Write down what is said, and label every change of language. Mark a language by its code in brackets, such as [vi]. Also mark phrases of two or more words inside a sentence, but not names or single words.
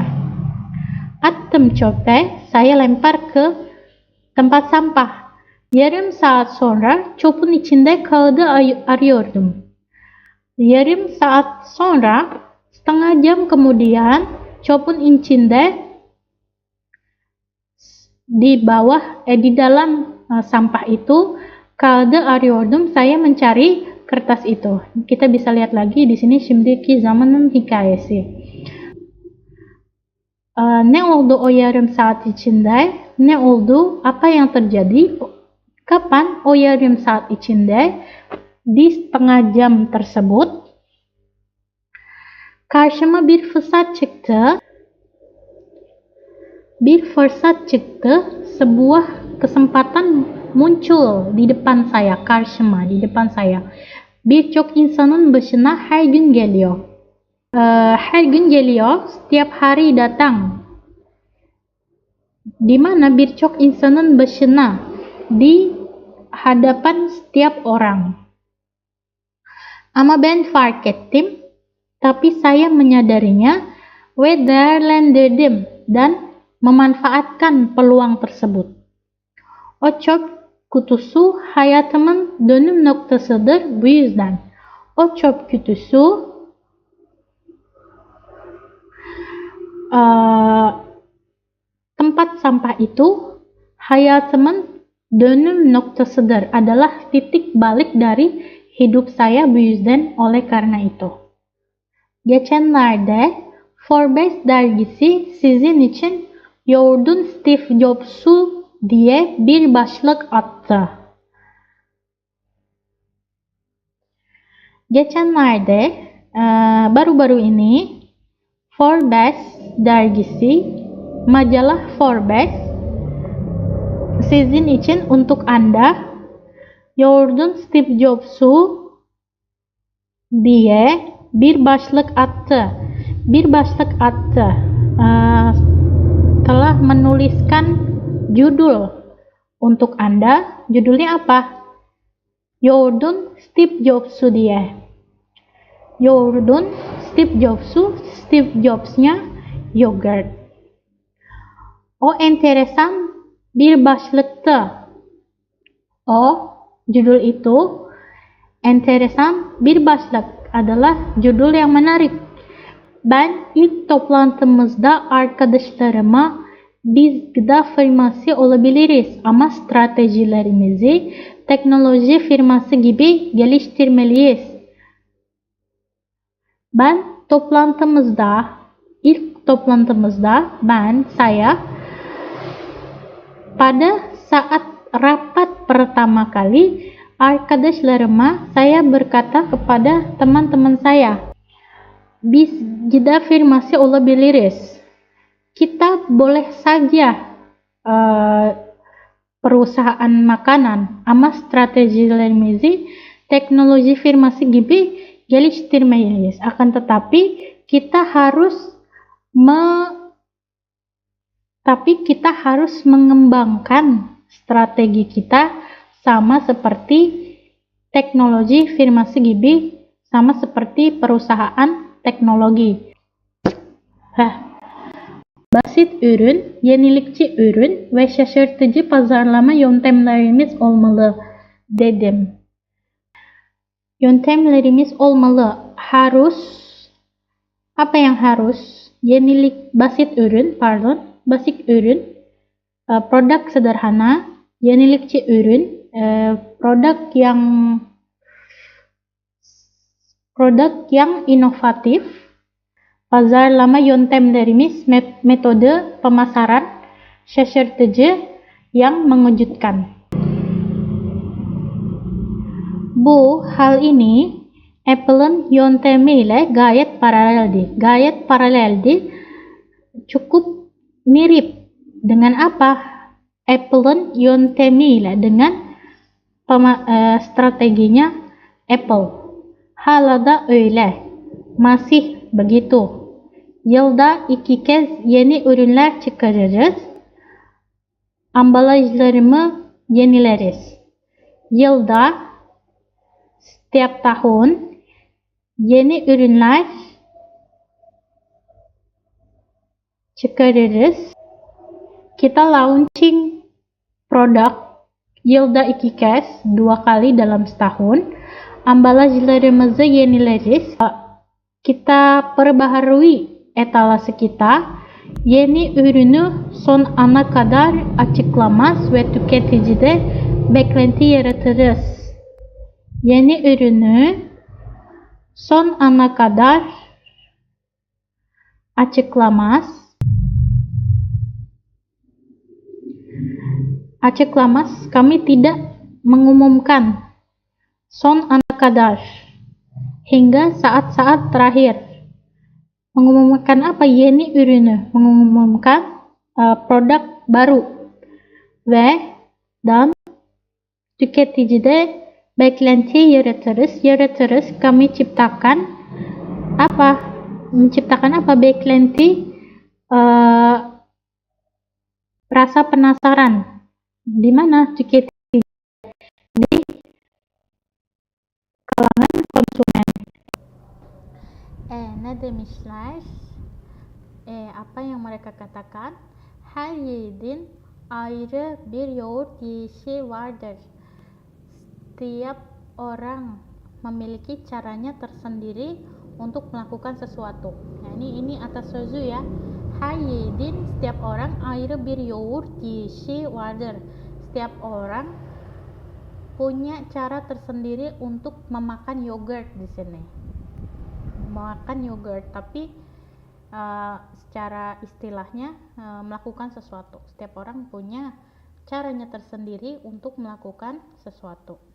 [tr] Attım çöpe, [id] saya lempar ke tempat sampah. [tr] Yarım saat sonra çöpün içinde kağıdı arıyordum. Yarım saat sonra, [id] setengah jam kemudian, [tr] çöpün içinde [id] di dalam sampah itu, [tr] kağıdı arıyordum, [id] saya mencari kertas itu. Kita bisa lihat lagi di sini [tr] şimdiki zamanın hikayesi. Ne oldu o yarım saat içinde? Ne oldu? [id] Apa yang terjadi? [tr] Kapan o yarım saat içinde? [id] Di setengah jam tersebut. [tr] Karşıma bir fırsat çıktı. Bir fırsat çıktı. [id] Sebuah kesempatan muncul di depan saya. Karşıma, di depan saya. [tr] Birçok insanın başına her gün geliyor. Her gün geliyor, [id] setiap hari datang. Di mana [tr] birçok insanın başına, [id] di hadapan setiap orang. [tr] Ama ben fark ettim, [id] tapi saya menyadarinya, [tr] ve değerlendirdim [id] dan memanfaatkan peluang tersebut. [tr] O çöp kutusu hayatımın dönüm noktasıdır bu yüzden. O çöp kutusu [id] tempat sampah itu [tr] hayatımın dönüm noktasıdır, adalah titik balik dari hidup saya bu yüzden, oleh karena itu. Geçenlerde Forbes dergisi sizin için yoğurdun Steve Jobs'u diye bir başlık attı. Geçenlerde [id] baru-baru ini [tr] Forbes dergisi, [id] majalah Forbes, [tr] sizin için, [id] untuk Anda, [tr] yoğurdun Steve Jobs'u diye bir başlık attı. [id] Telah menuliskan judul untuk Anda. Judulnya apa? [tr] Yoğurdun Steve Jobs'u diye. Yoğurdun Steve Jobs'u, [id] Steve Jobs'nya yogurt. [tr] O enteresan bir başlıktı. O, [id] judul itu, [tr] enteresan bir başlık, [id] adalah judul yang menarik. [tr] Ben ilk toplantımızda arkadaşlarıma biz gıda firması olabiliriz ama stratejilerimizi teknoloji firması gibi geliştirmeliyiz. İlk toplantımızda [id] saya pada saat rapat pertama kali, arkadaşlarıma saya berkata kepada teman-teman saya, [tr] biz gıda firması olabiliriz. [id] Kita boleh saja perusahaan makanan [tr] ama stratejilerimizi teknologi firması gibi geliştirmeliyiz. [id] Akan tetapi kita harus mengembangkan strategi kita sama seperti [tr] teknologi firması gibi, [id] sama seperti perusahaan teknologi. [tr] Basit ürün, yenilikçi ürün ve şaşırtıcı pazarlama yöntemlerimiz olmalı dedim. Yöntemlerimiz olmalı. [id] Harus, apa yang harus? [tr] Basit ürün, [id] produk sederhana, [tr] yenilikçi ürün, [id] produk yang inovatif, [tr] pazarlama yöntemlerimiz, [id] metode pemasaran, şaşırtıcı, yang mengejutkan. [tr] Bu [id] hal ini [tr] Apple'ın yöntemiyle gayet paraleldi. [id] Cukup mirip. Dengan apa? [tr] Apple'ın yöntemiyle, [id] dengan strateginya Apple. [tr] Hala da öyle. [id] Masih begitu. [tr] Yılda 2 kez yeni ürünler çıkarırız. ambalajlarımı yenileriz. Yılda, [id] setiap tahun, [tr] yeni ürünler çıkarırız. [id] Kita launching produk [tr] yılda 2 kez, [id] 2 kali dalam setahun. [tr] Ambalajlarımızı yenileriz. [id] Kita perbaharui etalase kita. [tr] Yeni ürünü son ana kadar açıklamaz ve tüketicide beklenti yaratırız. Yeni ürünü son ana kadar açıklamaz. [id] Kami tidak mengumumkan. [tr] Son ana kadar, [id] hingga saat-saat terakhir. Mengumumkan apa? [tr] Yeni ürünü, [id] mengumumkan produk baru. [tr] Ve dan tüketicide beklenti yaratırız. [id] Kami ciptakan apa? Menciptakan apa? Beklenti, rasa penasaran. Di mana tüketici? Di kalangan konsumen. [tr] Ne demişler? [id] Apa yang mereka katakan? [tr] Her yiğidin ayrı bir yoğurt yiyişi vardır. [id] Setiap orang memiliki caranya tersendiri untuk melakukan sesuatu. [tr] Yani ini atasözü ya. Her yiğidin, [id] setiap orang, [tr] ayrı bir yoğurt yiyişi vardır. [id] Setiap orang punya cara tersendiri untuk memakan yogurt di sini. Makan yogurt, tapi secara istilahnya melakukan sesuatu. Setiap orang punya caranya tersendiri untuk melakukan sesuatu.